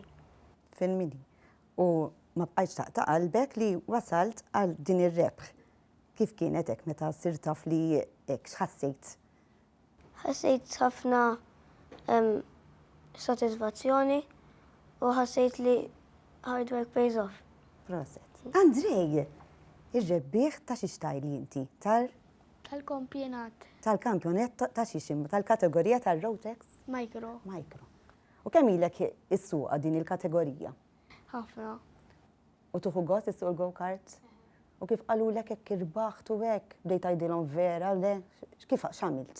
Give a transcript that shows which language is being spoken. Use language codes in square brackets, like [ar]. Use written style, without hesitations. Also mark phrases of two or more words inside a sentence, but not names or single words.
[mt] Fil-mini. U ma bqajtx taqta' qalbek li wasalt għal din ir-rebħ. Kif kienet hekk meta sirt taf li hekk x'ħassejt? Ħassejt ħafna soddisfazzjoni u ħassejt li [en] hard work pays off. [mt] Proset. Andrej, ir-rebbieħ ta' xi xtajli inti? Tal-kampjonat. Tal-kampjonat ta' xi tal-kategorija tal-Rotex? Micro. Micro. U kemm ilek issuqa din il-kategorija? Ħafna. U tuħu gost issuq il-go-kart? U kif qalulek hekk irbaħtu hekk bdejt tgħidilhom vera le kif x'għamilt?